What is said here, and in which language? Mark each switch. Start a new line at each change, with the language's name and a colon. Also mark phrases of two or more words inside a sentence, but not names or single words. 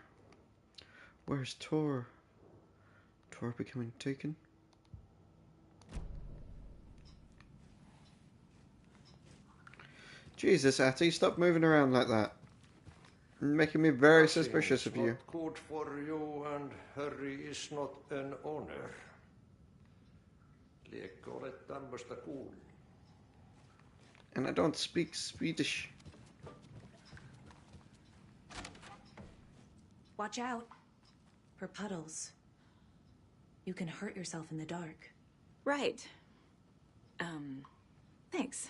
English: Where's Tor? Tor becoming Taken? Jesus, Atty, stop moving around like that. Making me very suspicious of you. Not good for you, and hurry is not an honor.
Finnish: Liekö olet tämmöistä kuullut?
English: And I don't speak Swedish. Watch out. For puddles. You can hurt yourself in the dark. Right. Thanks.